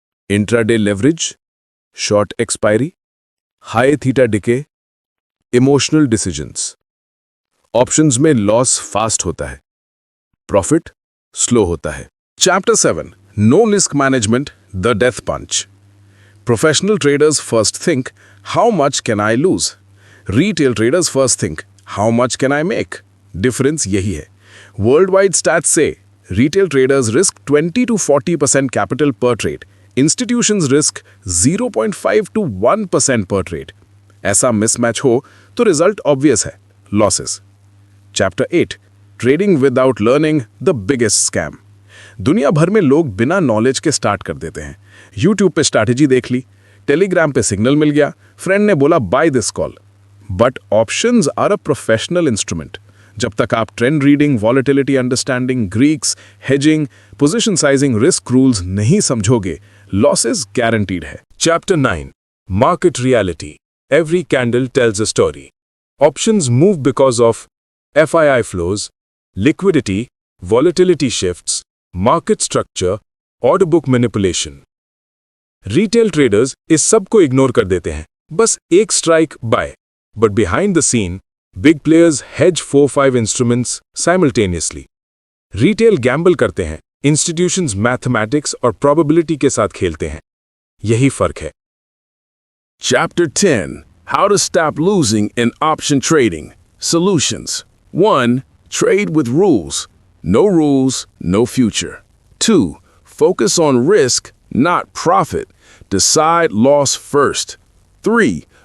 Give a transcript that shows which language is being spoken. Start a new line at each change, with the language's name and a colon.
English: Intraday leverage, short expiry, high theta decay, emotional decisions.
Hindi: Options में loss fast होता है, profit slow होता है।
English: Chapter 7 no risk management, the death punch. Professional traders first think, how much can I lose? Retail traders first think, how much can I make?
Hindi: Difference यही है।
English: Worldwide stats say, retail traders risk 20 to 40% capital per trade. Institutions risk 0.5 to 1% per trade.
Hindi: ऐसा mismatch हो तो result obvious है, losses.
English: Chapter 8 Trading without learning, the biggest scam.
Hindi: दुनिया भर में लोग बिना नॉलेज के स्टार्ट कर देते हैं। यूट्यूब पे स्ट्रैटेजी देख ली, टेलीग्राम पे सिग्नल मिल गया, फ्रेंड ने बोला
English: Buy this call. But options are a professional instrument.
Hindi: जब तक आप
English: trend reading, volatility understanding, Greeks, hedging, position sizing, risk rules
Hindi: नहीं समझोगे,
English: Losses guaranteed है। Chapter 9 market reality, every candle tells a story. Options move because of FII flows, liquidity, volatility shifts, market structure, order book manipulation.
Hindi: Retail traders इस सब को ignore कर देते हैं, बस एक strike bye.
English: But behind the scene, big players hedge 4-5 instruments simultaneously.
Hindi: Retail Gamble करते हैं, इंस्टीट्यूशंस मैथमेटिक्स और प्रोबेबिलिटी के साथ खेलते हैं। यही फर्क है।
English: Chapter 10 How to Stop Losing in Option Trading. Solutions. 1. Trade with rules. No rules, no future. 2. Focus on risk, not profit. Decide loss first. 3.